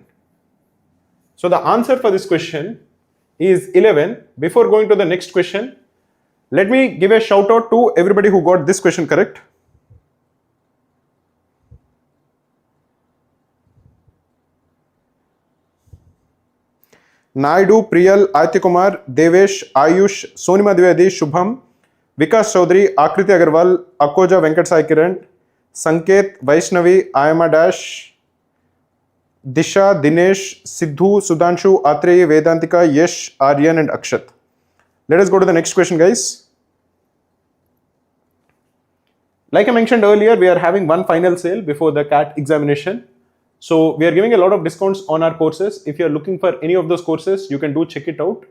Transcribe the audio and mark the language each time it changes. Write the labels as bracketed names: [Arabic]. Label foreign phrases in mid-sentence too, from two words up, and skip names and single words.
[English] So the answer for this question is 11. Before going to the next question, let me give a shout out to everybody who got this question correct. Naidu, Priyal, Kumar, Devesh, Ayush, Sonima Dwivedi, Shubham, Vikas Chaudhary, Akriti Agarwal, Akoja Venkat Sai Kiran, Sanket, Vaishnavi, Ayama Dash, Disha, Dinesh, Siddhu, Sudhanshu, Atreya, Vedantika, Yesh, Aryan and Akshat. Let us go to the next question, guys. Like I mentioned earlier, we are having one final sale before the CAT examination. So we are giving a lot of discounts on our courses. If you are looking for any of those courses, you can do check it out.